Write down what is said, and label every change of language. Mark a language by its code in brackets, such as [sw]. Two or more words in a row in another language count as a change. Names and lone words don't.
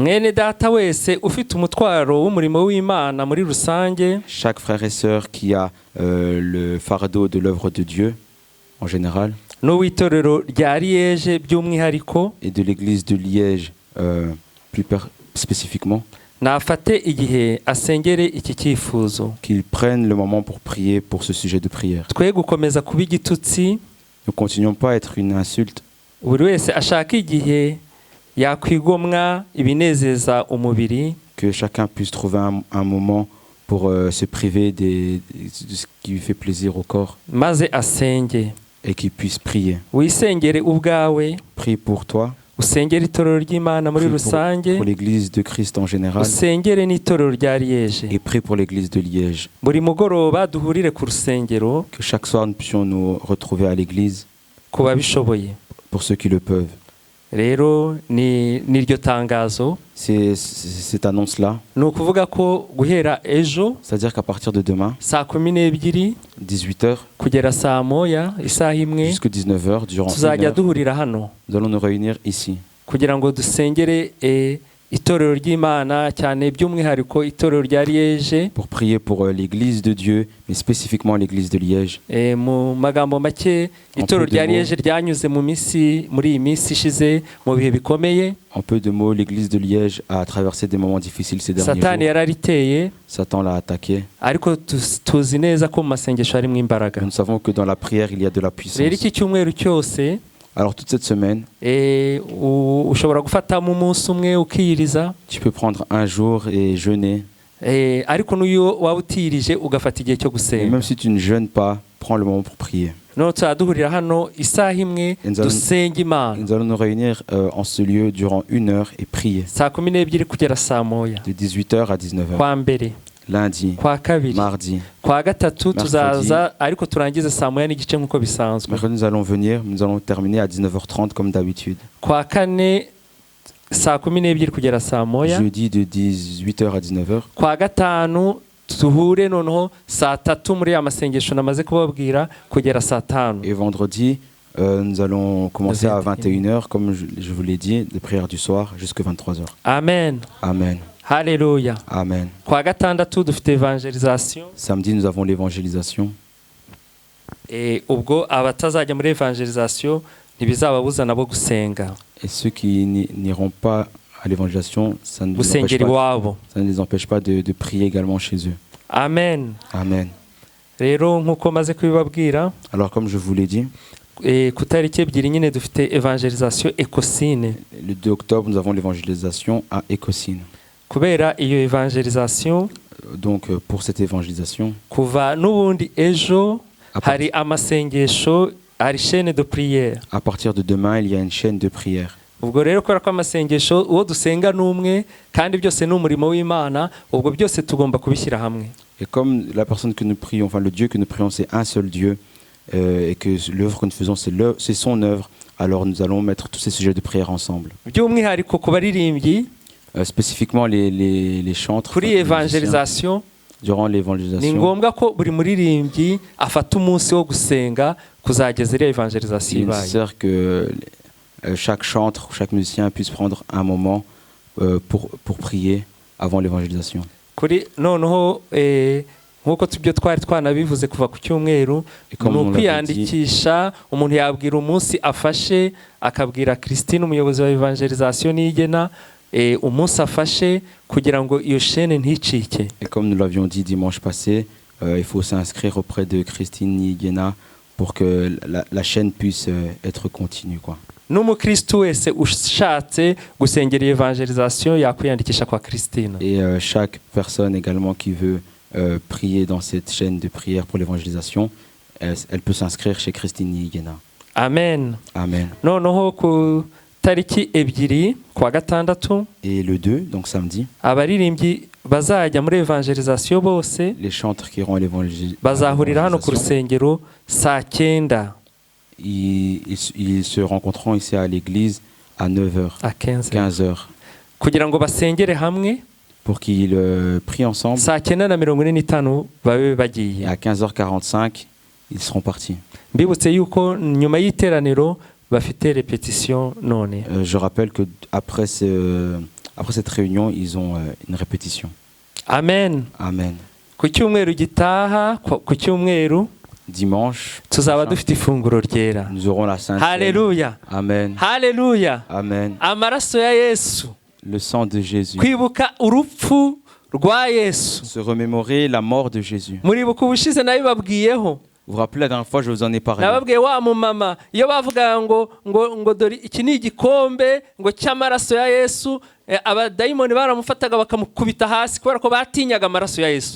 [fr] Chaque frère et sœur qui a le fardeau de l'œuvre de Dieu, en général, et de l'église de Liège, plus spécifiquement, qu'ils prennent le moment pour prier pour ce sujet de prière. Ne continuons pas à être une insulte. [rw] yakwigomwa ibinezeza umubiri, [fr] que chacun puisse trouver un moment pour se priver de ce qui lui fait plaisir au corps [rw] maze asenge. [fr] et qu'il puisse prier. [rw] Wisengere ubwawe, [fr] Prie pour toi, [rw] usengere itorero ry'Imana muri [fr] prie [rw] rusange, [fr] pour l'église de Christ en général [rw] usengere n'itorero rya Liège. [fr] et prie pour l'église de Liège. [rw] Buri mugoroba duhurire ku rusengero [fr] Que chaque soir nous puissions nous retrouver à l'église [rw] ku babishoboye. [fr] pour ceux qui le peuvent. [rw] Rero niryo tangazo, [fr] Cette annonce-là, [rw] ni ukuvuga ko guhera ejo [fr] c'est-à-dire qu'à partir de demain, [rw] saa 12 [fr] 18h [rw] kugera saa moya isaha imwe [fr] jusqu'à 19h, durant une [rw] tuzajya [fr] heure, [rw] duhurira hano [fr] nous allons nous réunir ici [rw] kugira ngo dusengere itorero ry'Imana, cyane by'umwihariko itorero rya Liège. [fr] pour prier pour l'église de Dieu, mais spécifiquement l'église de Liège. [rw] Mu magambo make, itorero rya Liège ryanyuze muri iyi minsi ishize mu bihe bikomeye. [fr] En peu de mots, l'église de Liège a traversé des moments difficiles ces derniers [rw] Satani [fr] jours. [rw] yarariteye, [fr] Satan l'a attaqué. [rw] ariko tuzi neza ko mu masengesho harimo imbaraga. [fr] Nous savons que dans la prière, il y a de la [rw] Rero [fr] puissance. [rw] iki cyumweru cyose [fr] Alors toute cette semaine, [rw] ushobora gufatamo umunsi umwe ukiyiriza, [fr] tu peux prendre un jour et jeûner. [rw] ariko n'iyo waba utirije ugafata igihe cyo [fr] Et [rw] gusenga. [fr] même si tu ne jeûnes pas, prends le moment pour prier. [rw] Noneho tuzaduhurira hano isaha imwe dusenga Imana [fr] Nous allons nous réunir en ce lieu durant 1 heure et prier. [rw] saa 12 kugera saa moya, [fr] De 18h à 19h. [rw] kwa mbere, [fr] Lundi, [rw] kwa kabiri, [fr] mardi, [rw] kwa gatatu [fr] Mercredi. [rw] tuzaza, ariko turangize saa moya n'igice nk'uko bisanzwe. [fr] mercredi, nous allons venir, nous allons terminer à 19h30 comme d'habitude. [rw] Kwa kane saa 12 kugera saa moya, [fr] Jeudi de 18h à 19h. [rw] kwa gatanu duhure noneho saa 3 muri ya masengesho namaze kubabwira kugera saa 5. [fr] Et vendredi, nous allons commencer à 21h, comme je vous l'ai dit, de prière du soir jusqu'à 23h. [rw] Amen. [fr] Amen. [rw] Haleluya. [fr] Amen. [rw] Kwa gatandatu dufite evangelisation. [fr] Samedi, nous avons l'évangélisation. [rw] Ubwo abatazajya muri evangelisation ntibizababuza nabo gusenga. [fr] Et ceux qui n'iront pas à l'évangélisation, ça ne les empêche pas de prier également chez eux. [rw] Amen. [fr] Amen. [rw] Rero nkuko maze kubibabwira, [fr] Alors comme je vous l'ai dit, [rw] ku tariki ebyiri nyine dufite evangelisation Ekosine. [fr] le 2 octobre, nous avons l'évangélisation à Ekosine. [rw] Kubera iyo evangelisation, [fr] donc pour cette évangélisation, [rw] kuva n'ubundi ejo hari amasengesho, hari [fr] chaîne de prière. À partir de demain, il y a une chaîne de prière. [rw] Ubwo rero kubera ko amasengesho uwo dusenga n'umwe kandi byose ni umurimo w'Imana, ubwo byose tugomba kubishyira hamwe. [fr] Et comme la personne que nous prions, enfin le Dieu que nous prions, c'est un seul Dieu, et que l'œuvre que nous faisons, c'est son œuvre, alors nous allons mettre tous ces sujets de prière ensemble. [rw] By'umwihariko ku baririmbyi, [fr] spécifiquement les chantres, [rw] kuri evangelisation, [fr] durant l'évangélisation, [rw] ni ngombwa ko buri muririmbyi afata umunsi wo gusenga kuzageza iriya evangelisation [fr] il est [rw] ibaye. [fr] nécessaire que chaque chantre, chaque musicien puisse prendre un moment pour prier avant l'évangélisation. [rw] Kuri noneho nkuko tubyo twari twanabivuze kuva ku cyumweru, ni ukwiyandikisha. Umuntu yabwira umunsi afashe, akabwira Christine umuyobozi wa evangelisation nigena umunsi afashe kugira ngo iyo chaîne nticike. [fr] Et comme nous l'avions dit dimanche passé, il faut s'inscrire auprès de Christine Nigena pour que la chaîne puisse être continue, quoi. [rw] N'umukristo wese ushatse gusengera evangelisation yakwiyandikisha kwa Christine. [fr] Et chaque personne également qui veut prier dans cette chaîne de prière pour l'évangélisation, elle peut s'inscrire chez Christine Nigena. [rw] Amen. [fr] Amen. [rw] Noneho ku tariki ebyiri kwa gatandatu, [fr] et le 2, donc samedi, [rw] abaririmbyi bazajya muri evangelisation bose, [fr] les chantres qui iront à l'évangélisation, [rw] bazahurira hano ku rusengero saa 9. [fr] Ils se rencontreront ici à l'église à 9h, à 15h, [rw] kugira ngo basengere hamwe, [fr] pour qu'ils prient ensemble. [rw] saa 9:45 babe bagiye. [fr] À 15h45, ils seront partis. [rw] Mbibutse yuko nyuma y'iteraniro bafite répétition none. [fr] Je rappelle que après cette réunion, ils ont une répétition. [rw] Amen. [fr] Amen. [rw] Ku cyumweru gitaha, ku cyumweru [fr] dimanche, [rw] tuzaba dufite ifunguro ryera. [fr] Nous aurons la Sainte Seine. [rw] Haleluya. [fr] Amen. [rw] Haleluya. [fr] Amen. [rw] Amaraso ya Yesu. [fr] Le sang de Jésus. [rw] Kwibuka urupfu rwa Yesu. [fr] Se remémorer la mort de Jésus. [rw] Muribuka ubushize nabibabwiyeho. [fr] Vous vous rappelez la dernière fois, je vous en ai parlé. [rw] nababwiye wa mumama iyo bavuga ngo dore iki ni igikombe ngo cy'amaraso ya Yesu, abadayimoni baramufataga bakamukubita hasi kubera ko batinyaga amaraso ya Yesu.